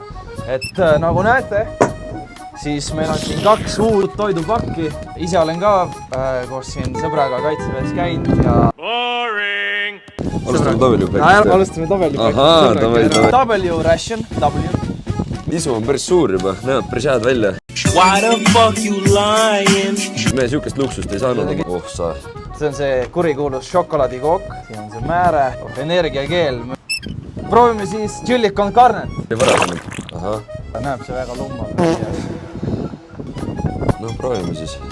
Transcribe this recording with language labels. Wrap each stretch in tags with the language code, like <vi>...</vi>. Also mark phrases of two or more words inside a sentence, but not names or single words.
<et>Et nagu näete, siis meil on siin 2 uut toidupakki. Ise olen ka koos siin sõbraga kaitseväes käinud ja... Alustame tabelipakist. Alustame tabelipakist. Ahaa, W ration, W. Isu on päris suur juba, näeb päris head välja.</et> <en>Why the fuck you lying?</en> <et>Me siukest luksust ei saanud. Oh sa. See on see kurikuulus šokolaadikook. Siin on see määre, energiakeel. Proovime siis chili con carnet. Varasemalt. Ahah. Näeb see väga lumma. No proovime siis.</et>